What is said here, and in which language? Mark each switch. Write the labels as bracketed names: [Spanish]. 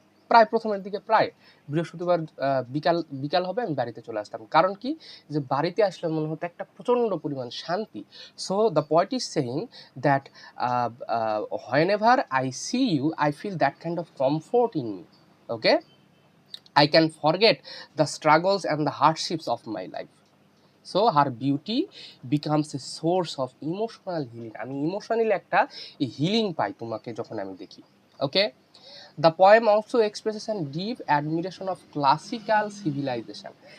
[Bangla] প্রায় প্রথমের দিকে প্রায় বৃহস্পতিবার বিকাল হবে আমি বাড়িতে চলে আসতাম। কারণ কি? যে বাড়িতে আসলে মনে হতো একটা প্রচণ্ড পরিমাণ শান্তি। [English] So the poet is saying that whenever I see you I feel that kind of comfort in me. Okay, I can forget the struggles and the hardships of my life. So her beauty becomes a source of emotional healing. [Bangla] আমি emotionally একটা healing পাই তোমাকে যখন আমি দেখি। [English] Okay, the poem also expresses a deep admiration of classical civilization.